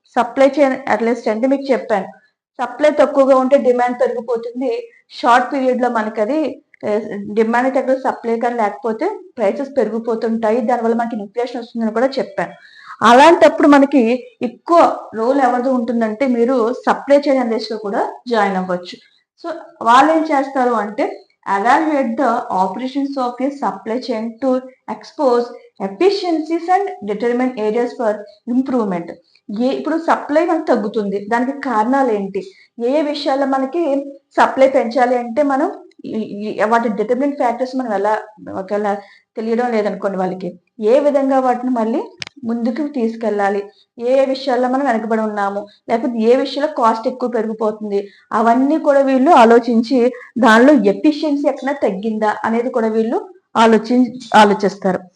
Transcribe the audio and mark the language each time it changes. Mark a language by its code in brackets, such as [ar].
[te] Supply chain analyst అంటే మీకు చెప్పాను. సప్లై తక్కువగా ఉంటే డిమాండ్ పెరిగిపోతుంది. షార్ట్ పీరియడ్‌లో మనకది డిమాండ్ తగ్గ సప్లై కానీ లేకపోతే ప్రైసెస్ పెరిగిపోతుంటాయి. దానివల్ల మనకి ఇన్‌ఫ్లేషన్ వస్తుందని కూడా చెప్పాను. అలాంటప్పుడు మనకి ఎక్కువ రోల్ ఎవరిది ఉంటుందంటే మీరు సప్లై చైన్ అనలిస్ట్‌గా కూడా జాయిన్ అవ్వచ్చు. సో, వాళ్ళేం చేస్తారు అంటే [en] evaluate the operations of a supply chain to expose efficiencies and determine areas for improvement. [te] ఇప్పుడు సప్లై మనకు తగ్గుతుంది. దానికి కారణాలు ఏంటి? ఏ ఏ విషయాల్లో మనకి సప్లై పెంచాలి అంటే మనం వాటి డిటర్మినెంట్ ఫ్యాక్టర్స్ మనం ఎలా ఒకవేళ తెలియడం లేదనుకోండి వాళ్ళకి. ఏ విధంగా వాటిని మళ్ళీ ముందుకు తీసుకెళ్ళాలి? ఏ ఏ విషయాల్లో మనం వెనకబడి ఉన్నాము? లేకపోతే ఏ విషయంలో కాస్ట్ ఎక్కువ పెరిగిపోతుంది? అవన్నీ కూడా వీళ్ళు ఆలోచించి దానిలో ఎఫిషియన్సీ ఎక్కడైనా తగ్గిందా అనేది కూడా వీళ్ళు ఆలోచిస్తారు.